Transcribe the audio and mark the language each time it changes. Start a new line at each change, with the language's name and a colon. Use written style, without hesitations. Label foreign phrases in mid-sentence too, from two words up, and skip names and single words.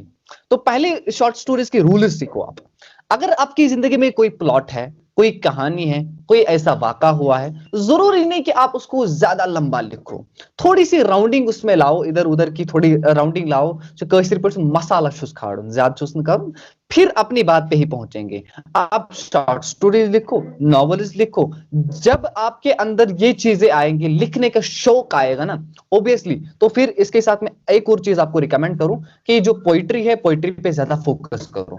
Hindi: तो पहले
English: short stories
Hindi: के रूल्स सीखो आप। अगर आपकी जिंदगी में कोई प्लॉट है, कोई कहानी है, कोई ऐसा वाका हुआ है, जरूरी नहीं कि आप उसको ज्यादा लंबा लिखो। थोड़ी सी राउंडिंग उसमें लाओ, इधर उधर की थोड़ी राउंडिंग लाओ, जो कैसे
Kashmiri: मसाला छुस खाड़ो,
Hindi: ज्यादा छुस न करो, फिर अपनी बात पे ही पहुंचेंगे। आप
English: short stories
Hindi: लिखो, नॉवेल्स लिखो। जब आपके अंदर ये चीजें आएंगी, लिखने का शौक आएगा ना, ऑब्वियसली, तो फिर इसके साथ में एक और चीज आपको रिकमेंड करूं कि जो पोइट्री है, पोइट्री पे ज्यादा फोकस करो।